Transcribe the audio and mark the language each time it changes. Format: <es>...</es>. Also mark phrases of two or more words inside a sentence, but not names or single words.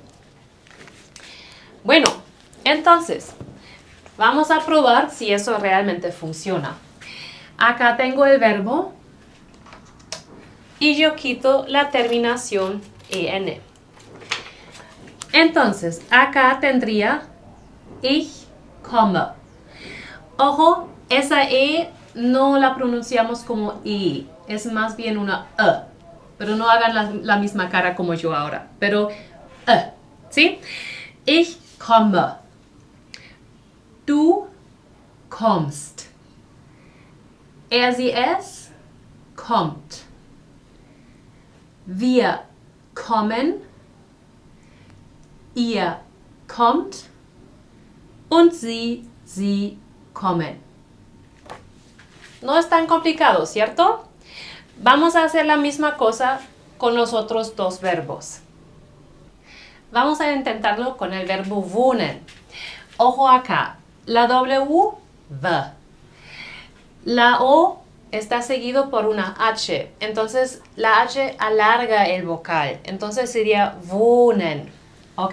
<es>Bueno, entonces, vamos a probar si eso realmente funciona. Acá tengo el verbo y yo quito la terminación en. Entonces, acá tendría</es> <de>ich komme.</de> <es>Ojo, esa e no la pronunciamos como i, es más bien una e. Pero no hagan la misma cara como yo ahora. Pero, ¿sí?</es> <de>Ich komme. Du kommst. Er, sie, es kommt. Wir kommen. Ihr kommt. Und sie kommen.</de> <es>No es tan complicado, ¿cierto? Vamos a hacer la misma cosa con los otros dos verbos. Vamos a intentarlo con el verbo wohnen. Ojo acá, la W, V. La O está seguido por una H, entonces la H alarga el vocal, entonces sería wohnen, ¿ok?</es>